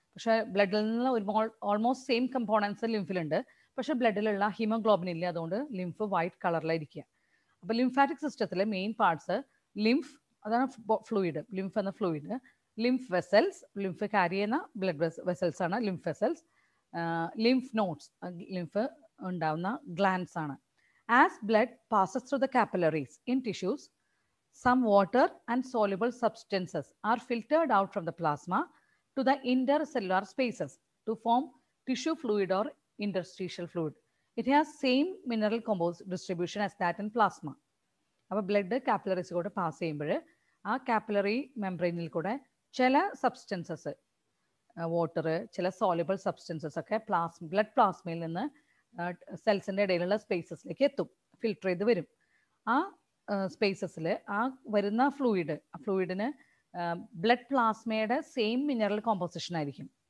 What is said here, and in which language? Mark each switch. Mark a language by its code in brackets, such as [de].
[ml] പക്ഷേ ബ്ലഡിൽ നിന്ന് ഓൾമോസ്റ്റ് സെയിം കമ്പോണൻസ് ലിംഫിലുണ്ട്, പക്ഷേ ബ്ലഡിലുള്ള ഹീമോഗ്ലോബിൻ ഇല്ല, അതുകൊണ്ട് ലിംഫ് വൈറ്റ് കളറിലായിരിക്കുക. അപ്പോൾ ലിംഫാറ്റിക് സിസ്റ്റത്തിലെ മെയിൻ പാർട്സ് ലിംഫ്, അതാണ് ഫ്ലൂയിഡ്, ലിംഫ് എന്ന fluid. Lymph vessels, lymph carry ചെയ്യുന്ന ബ്ലഡ് വെസൽസ് ആണ് lymph vessels. Lymph nodes, lymph ഉണ്ടാവുന്ന ഗ്ലാൻഡ്സ് ആണ്. [en] As blood passes through the capillaries in tissues, some water and soluble substances are filtered out from the plasma to the intercellular spaces to form tissue fluid or interstitial fluid. It has same mineral composite distribution as that in plasma. [ml] അപ്പോൾ blood capillaries കൂടെ pass ചെയ്യുമ്പോൾ ആ capillary മെംബ്രെയിനിൽ കൂടെ ചില substances water, ചില soluble substances ഒക്കെ blood പ്ലാസ്മയിൽ നിന്ന് സെൽസിൻ്റെ ഇടയിലുള്ള സ്പേസസിലേക്ക് എത്തും, ഫിൽട്ടർ ചെയ്ത് വരും. ആ സ്പേസസിൽ ആ വരുന്ന ഫ്ലൂയിഡിന് ബ്ലഡ് പ്ലാസ്മയുടെ സെയിം മിനറൽ കോമ്പോസിഷൻ ആയിരിക്കും.